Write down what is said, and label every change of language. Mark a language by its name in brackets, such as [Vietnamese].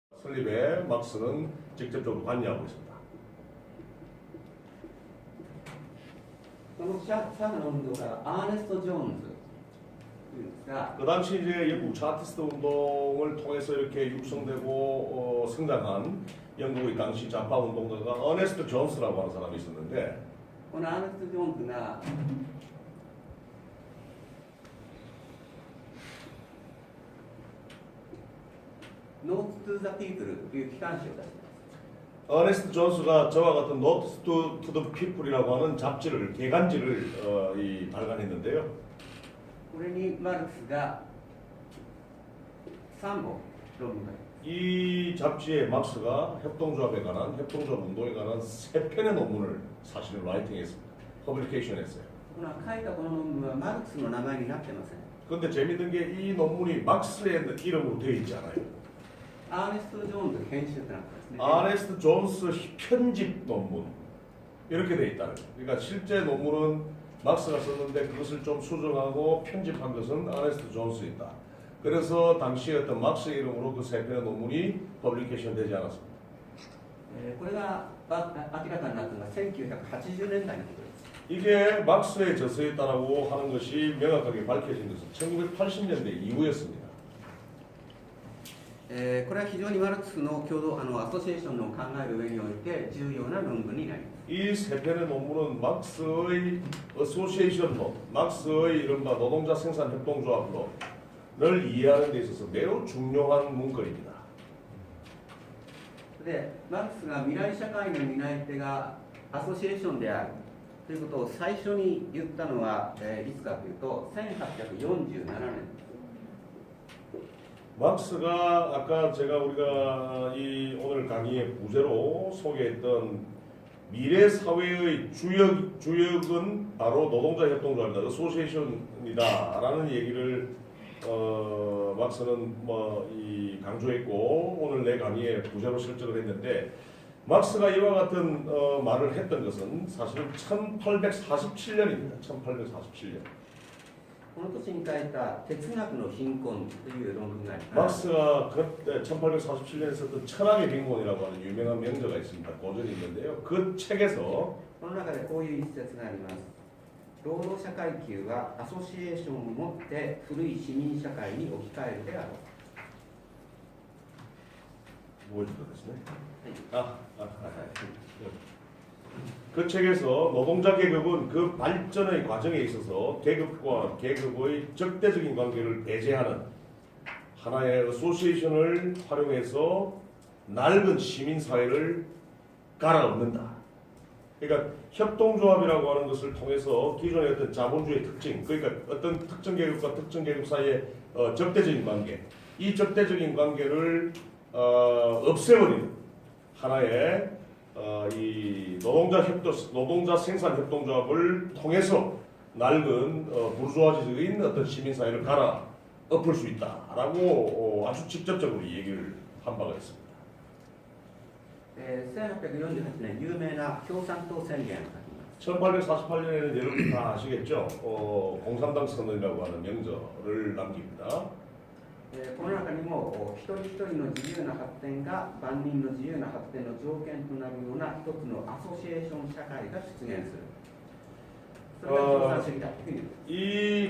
[Korean] 설립에 막스는 직접적으로 관여하고 있습니다. [Japanese] この社の運動家アーネスト・ジョーンズというんですが、 [Korean] 그 당시 이제 영국 차티스트 운동을 통해서 이렇게 육성되고 성장한 영국의 당시 좌파 운동가가 어네스트 존스라고 하는 사람이 있었는데 [Japanese] このアーネスト・ジョーンズがノーツ・トゥ・ザ・ピープルという機関誌を出します。 [Korean] 어네스트 존스가 저와 같은 Notes to the People이라고 하는 잡지를 개간지를 발간했는데요. [Japanese] これにマルクスが3本論文があります。 [Korean] 이 잡지에 막스가 협동조합에 관한 협동조합 운동에 관한 3편의 논문을 사실은 라이팅했습니다. 퍼블리케이션했어요. [Japanese] この書いたこの論文はマルクスの名前になってません。 [Korean] 그런데 재밌는 게 이 논문이 막스의 이름으로 되어 있지 않아요. [Japanese] アーネスト・ジョーンズ編集となってますね。 [Korean] 아네스트 존스 편집 논문 이렇게 돼 있다는 거예요. 그러니까 실제 논문은 막스가 썼는데 그것을 좀 수정하고 편집한 것은 아네스트 존스이다. 그래서 당시에 어떤 막스의 이름으로 그 3편의 논문이 퍼블리케이션 되지 않았습니다. [Japanese] これが明らかになったのが1980年代のことです。 [Korean] 이게 막스의 저서였다라고 하는 것이 명확하게 밝혀진 것은 1980년대 이후였습니다. [Japanese] これは非常にマルクスの共同アソシエーションの考える上において重要な論文になります。 [Korean] 이 3편의 논문은 막스의 어소시에이션론, 막스의 이른바 노동자 생산 협동조합론을 이해하는 데 있어서 매우 중요한 문건입니다. [Japanese] で、マルクスが未来社会の担い手がアソシエーションであるということを最初に言ったのは、いつかというと1847年。 [Korean] 막스가 아까 우리가 이 오늘 강의의 부제로 소개했던 미래 사회의 주역은 바로 노동자 협동조합이다, 어소시에이션이다라는 얘기를 막스는 강조했고 오늘 내 강의의 부제로 설정을 했는데 막스가 이와 같은 말을 했던 것은 사실은 1847년입니다. 1847년. [Japanese] この年に書いた哲学の貧困という論文があります。 [Korean] 막스가 그때 1847년에 썼던 철학의 빈곤이라고 하는 유명한 명저가 있습니다. 고전이 있는데요. 그 책에서 [Japanese] この中でこういう一節があります。労働者階級はアソシエーションをもって古い市民社会に置き換えるであろう。 [Korean] 뭐였을까 그 책에서 노동자 계급은 그 발전의 과정에 있어서 계급과 계급의 적대적인 관계를 배제하는 하나의 어소시에이션을 활용해서 낡은 시민사회를 갈아엎는다. 그러니까 협동조합이라고 하는 것을 통해서 기존의 어떤 자본주의 특징, 그러니까 어떤 특정 계급과 특정 계급 사이의 적대적인 관계, 이 적대적인 관계를 없애버리는 하나의 이 노동자 생산 협동조합을 통해서 낡은 부르주아지적인 어떤 시민사회를 갈아 엎을 수 있다라고 아주 직접적으로 얘기를 한 바가 있습니다. [Japanese] 1848年有名な共産党宣言を書きます。 [Korean] 1848년에는 여러분 다 아시겠죠? 공산당 선언이라고 하는 명절을 남깁니다. [Japanese] この中にも一人一人の自由な発展が万人の自由な発展の条件となるような一つのアソシエーション社会が出現する。それが共産主義だというふうに言う。